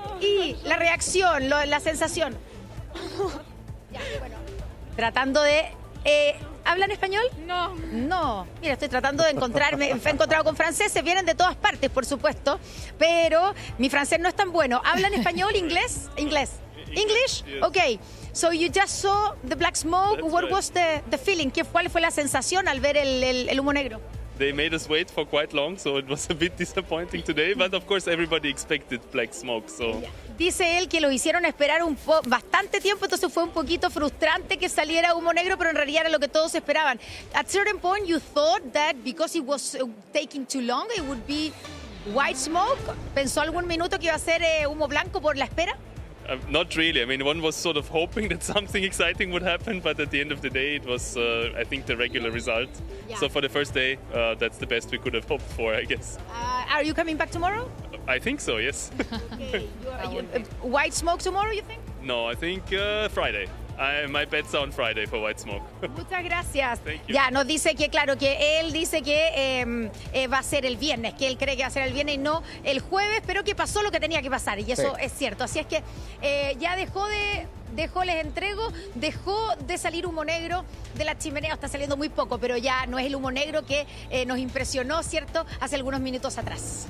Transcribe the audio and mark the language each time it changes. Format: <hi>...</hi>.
<es>Y la reacción, la sensación. Ya, bueno. Tratando de... ¿Hablan español? No. No. Mira, estoy tratando de encontrarme. He encontrado con franceses, vienen de todas partes, por supuesto, pero mi francés no es tan bueno. ¿Hablan español, inglés? Inglés.</es> <en>English? Okay. So you just saw the black smoke. What was the feeling?</en> <es>¿Cuál fue la sensación al ver el humo negro?</es> <en>They made us wait for quite long, so it was a bit disappointing today. But of course, everybody expected black smoke. So.</en> <es>Dice él que lo hicieron esperar bastante tiempo, entonces fue un poquito frustrante que saliera humo negro, pero en realidad era lo que todos esperaban.</es> <en>At certain point, you thought that because it was taking too long, it would be white smoke.</en> <es>¿Pensó algún minuto que iba a ser humo blanco por la espera?</es> <en>Not really. I mean, one was sort of hoping that something exciting would happen, but at the end of the day, it was, I think, the regular result. Yeah. So for the first day, that's the best we could have hoped for, I guess. Are you coming back tomorrow? I think so, yes. Okay. White smoke tomorrow, you think? No, I think Friday. My bet's on Friday for white smoke.</en> <es>Muchas gracias.</es> <en>Thank you.</en> <es>Ya, nos dice que, claro, que él dice que va a ser el viernes, que él cree que va a ser el viernes y no el jueves, pero que pasó lo que tenía que pasar, y eso es cierto. Así es que ya les entrego, dejó de salir humo negro de la chimenea, está saliendo muy poco, pero ya no es el humo negro que nos impresionó, ¿cierto?, hace algunos minutos atrás.</es>